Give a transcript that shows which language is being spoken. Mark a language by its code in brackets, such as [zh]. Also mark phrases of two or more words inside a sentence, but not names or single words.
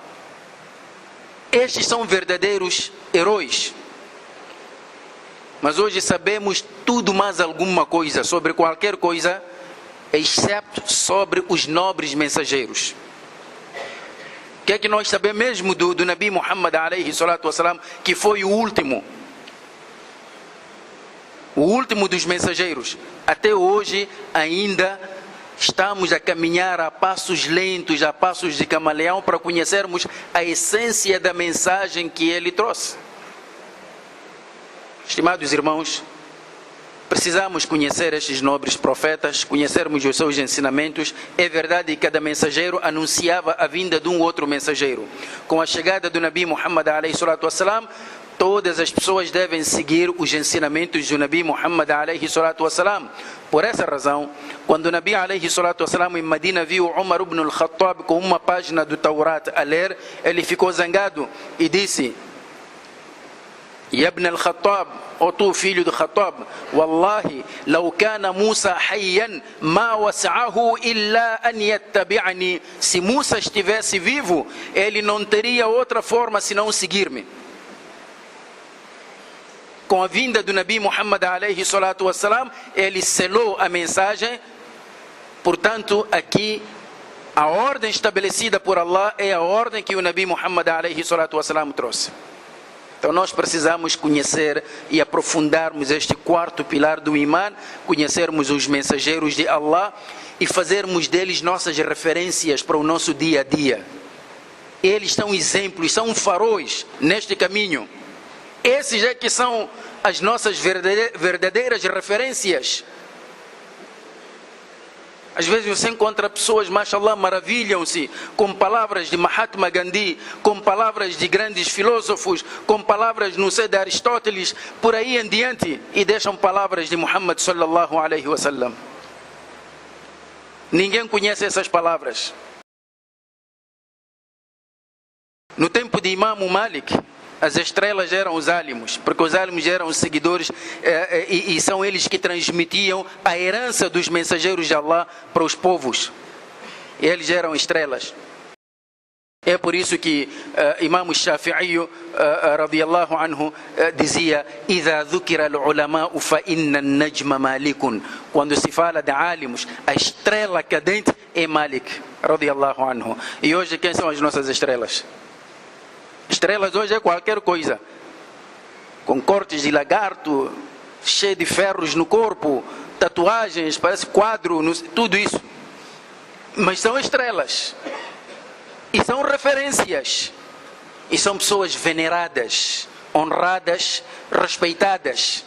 [pt] Estes são verdadeiros heróis. Mas hoje sabemos tudo mais alguma coisa sobre qualquer coisa, exceto sobre os nobres mensageiros. O que é que nós sabemos mesmo do Nabi Muhammad [ar] عليه الصلاة والسلام, [pt] que foi o último dos mensageiros? Até hoje ainda estamos a caminhar a passos lentos, a passos de camaleão, para conhecermos a essência da mensagem que ele trouxe. Estimados irmãos, precisamos conhecer estes nobres profetas, conhecermos os seus ensinamentos. É verdade que cada mensageiro anunciava a vinda de um outro mensageiro. Com a chegada do Nabi Muhammad [ar] عليه الصلاة والسلام, [pt] todas as pessoas devem seguir os ensinamentos do Nabi Muhammad [ar] عليه الصلاة والسلام. [pt] Por essa razão, quando o Nabi [ar] عليه الصلاة والسلام [pt] em Medina viu Umar ibn al-Khattab com uma página do Taurat a ler, ele ficou zangado e disse: [ar] يا ابن الخطاب, [pt] ó tu filho do Khattab, [ar] والله لو كان موسى حيا ما وسعه إلا أن يتبعني. [pt] Se Musa estivesse vivo, ele não teria outra forma senão seguir-me. Com a vinda do Nabi Muhammad [ar] عليه الصلاة والسلام, [pt] ele selou a mensagem. Portanto, aqui a ordem estabelecida por Allah é a ordem que o Nabi Muhammad [ar] عليه الصلاة والسلام [pt] trouxe. Então nós precisamos conhecer e aprofundarmos este quarto pilar do Iman, conhecermos os mensageiros de Allah e fazermos deles nossas referências para o nosso dia a dia. Eles são exemplos, são faróis neste caminho. Esses é que são as nossas verdadeiras referências. Às vezes você encontra pessoas, mashallah, maravilham-se com palavras de Mahatma Gandhi, com palavras de grandes filósofos, com palavras, não sei, de Aristóteles, por aí em diante, e deixam palavras de Muhammad [ar] صلى الله عليه وسلم. [pt] Ninguém conhece essas palavras. No tempo de Imam Malik, as estrelas eram os álимos, porque os álимos eram os seguidores e são eles que transmitiam a herança dos mensageiros de Allah para os povos. Eles eram estrelas. É por isso que Imam Shafi'i [ar] رضي الله عنه [pt] dizia: [ar] "إذا ذكر العلماء فإن النجم مالك." [pt] Quando se fala de álимos, a estrela cadente é Malik [ar] رضي الله عنه. [pt] E hoje quem são as nossas estrelas? Estrelas hoje é qualquer coisa, com cortes de lagarto, cheio de ferros no corpo, tatuagens, parece quadro, tudo isso. Mas são estrelas, e são referências, e são pessoas veneradas, honradas, respeitadas.